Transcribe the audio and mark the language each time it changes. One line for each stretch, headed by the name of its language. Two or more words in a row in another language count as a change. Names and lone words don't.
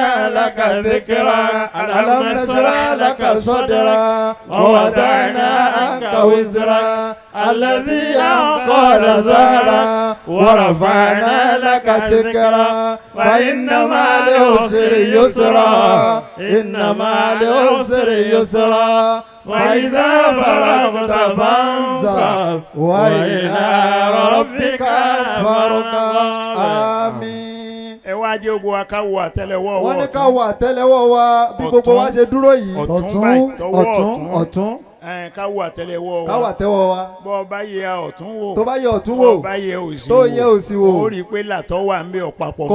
Arabic: لك ذكرا ألم نشرح لك صدرا ووضعنا عنك وزرا الذي أنقض ظهرا ورفعنا لك ذكرا فإن مع العسر يسرا إن مع العسر يسرا فإذا فرغت فانصب وإلى ربك فارغب آمين.
Yoruba: ẹ wá jẹ́ gbogbo wa ká wo àtẹ́lẹwọ́ wa. wọ́n ní ká wo àtẹ́lẹwọ́ wa bí gbogbo wa ṣe dúró yìí. ọ̀tún. ká wo àtẹ́lẹwọ́ wa. ká wo àtẹ́wọ́ wa. bọ́ ọ bá yẹ ọ̀tún wò. tó bá yẹ ọ̀tún wò. bọ́ ọ bá yẹ òsì wò. tó yẹ òsì wò. ó rí i pé làtọ́ wà ń bẹ ọ̀pápọ̀ mọ́ra wọn.